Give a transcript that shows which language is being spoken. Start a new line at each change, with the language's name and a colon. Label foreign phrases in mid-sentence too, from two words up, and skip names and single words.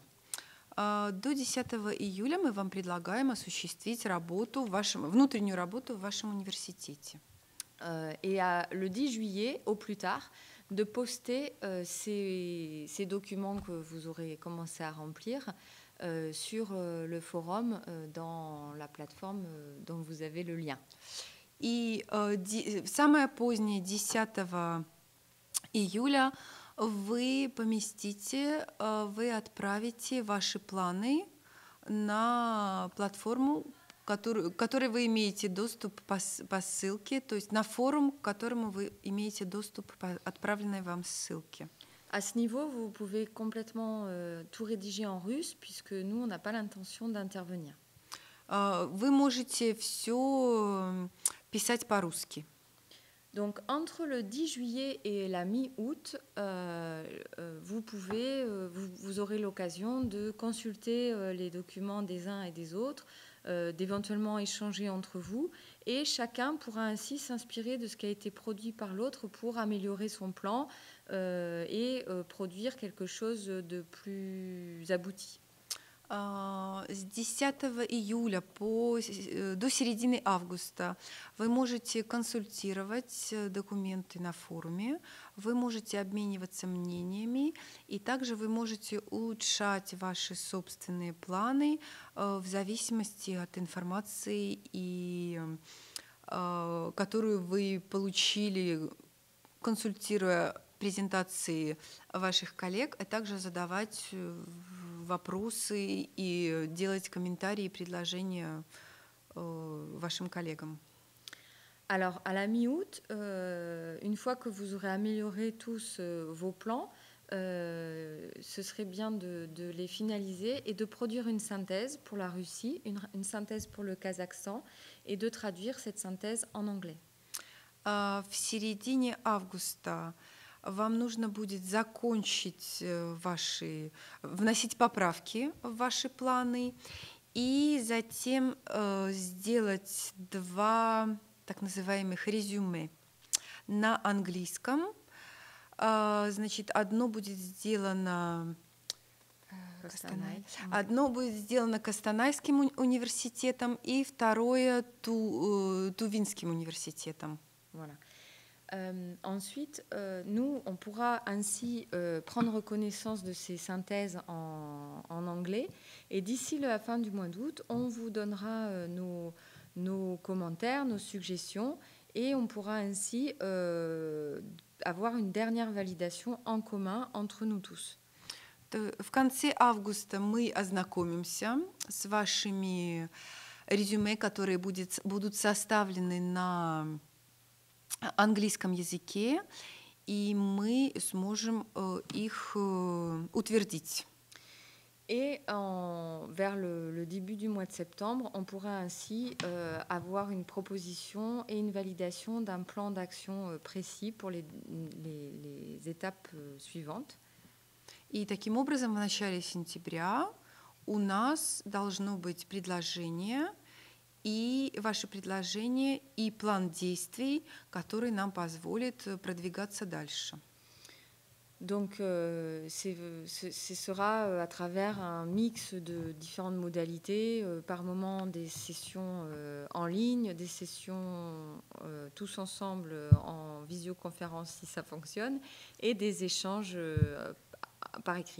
Russian: До 10 июля мы вам предлагаем осуществить внутреннюю работу в вашем университете.
French: Et le 10 juillet, au plus tard, de poster ces documents que vous aurez commencé à remplir sur le forum dans la plateforme dont vous avez le lien.
Russian: И самое позднее 10 июля вы отправите ваши планы на платформу, которой вы имеете доступ по ссылке, то есть на форум, к которому вы имеете доступ по отправленной вам ссылке.
French: À ce niveau, vous pouvez complètement tout rédiger en russe, puisque nous, on n'a pas l'intention d'intervenir.
Russian: Вы можете все писать по-русски.
French: Donc, entre le 10 juillet et la mi-août, vous aurez l'occasion de consulter les documents des uns et des autres, d'éventuellement échanger entre vous, et chacun pourra ainsi s'inspirer de ce qui a été produit par l'autre pour améliorer son plan et produire quelque chose de plus abouti.
Russian: С 10 июля до середины августа вы можете консультировать документы на форуме, вы можете обмениваться мнениями, и также вы можете улучшать ваши собственные планы в зависимости от информации, которую вы получили, консультируя презентации ваших коллег, а также задавать вопросы и делать комментарии и предложения вашим коллегам.
French: Alors, à la mi-août, une fois que vous aurez amélioré tous vos plans, ce serait bien de les finaliser et de produire une synthèse pour la Russie, une synthèse pour le Kazakhstan, et de traduire cette synthèse en anglais.
Russian: В середине августа вам нужно будет вносить поправки в ваши планы и затем сделать 2 так называемых резюме на английском. Значит, одно будет сделано Костанайским университетом и второе Тувинским университетом.
French: Voilà. Ensuite, nous, on pourra ainsi prendre connaissance de ces synthèses en anglais. Et d'ici la fin du mois d'août, on vous donnera nos commentaires, nos suggestions, et on pourra ainsi avoir une dernière validation en commun entre nous tous.
Russian: В конце августа мы ознакомимся с вашими резюме, которые будут составлены на английском языке, и мы сможем их утвердить.
French: Et vers le début du mois de septembre, on pourra ainsi avoir une proposition et une validation d'un plan d'action précis pour les étapes suivantes.
Russian: И таким образом в начале сентября у нас должно быть предложение, и ваше предложение, и план действий, который нам позволит продвигаться дальше.
French: Donc, ce sera à travers un mix de différentes modalités, par moment des sessions en ligne, des sessions tous ensemble en visioconférence si ça fonctionne, et des échanges par écrit.